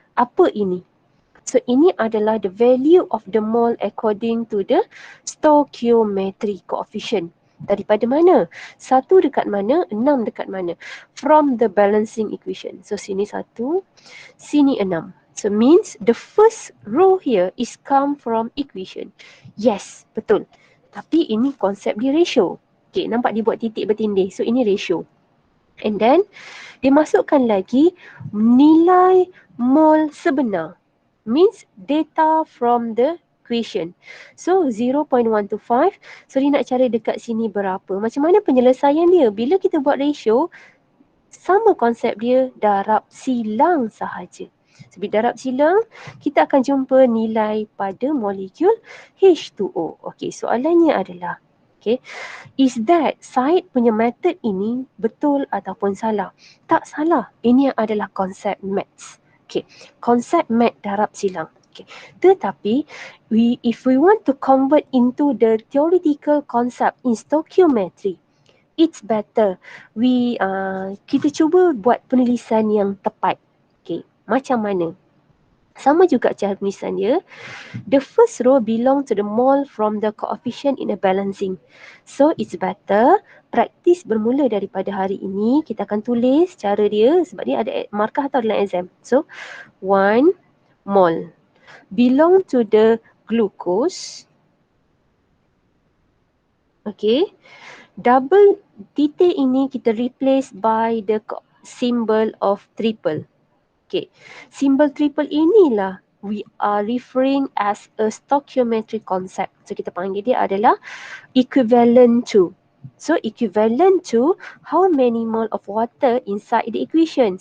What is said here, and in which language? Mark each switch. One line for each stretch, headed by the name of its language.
Malay: Apa ini? So ini adalah
English: the value of the mole according to the stoichiometry coefficient.
Malay: Daripada mana? 1 dekat mana? 6 dekat mana?
English: From the balancing equation. So
Malay: sini 1, sini 6.
English: So means the first row here is come from equation. Yes, betul.
Malay: Tapi ini konsep dia ratio. Okay, nampak dia buat titik bertindih. So ini ratio.
English: And then
Malay: dia masukkan lagi nilai mole sebenar.
English: Means data from the equation.
Malay: So 0.125. So dia nak cari dekat sini berapa. Macam mana penyelesaian dia? Bila kita buat ratio, sama konsep dia, darab silang sahaja. So bila darab silang, kita akan jumpa nilai pada molekul H2O. Okey, soalannya adalah, okay,
English: is that
Malay: Syed punya method ini betul ataupun salah? Tak salah. Ini adalah konsep maths.
English: Okay,
Malay: konsep math darab silang.
English: Okay. Tetapi, if we want to convert into the theoretical concept in stoichiometry, it's better
Malay: kita cuba buat penulisan yang tepat. Okay, macam mana? Sama juga cara penulisan dia.
English: The first row belong to the mole from the coefficient in a balancing.
Malay: So
English: it's better practice
Malay: bermula daripada hari ini. Kita akan tulis cara dia sebab dia ada markah atau dalam exam.
English: So 1 mole belong to the glucose. Okay. Double
Malay: titik ini kita
English: replace by the symbol of triple. Okay,
Malay: simbol triple inilah
English: we are referring as a stoichiometric concept.
Malay: So kita panggil dia adalah equivalent to.
English: So equivalent to how many mole of water inside the equation?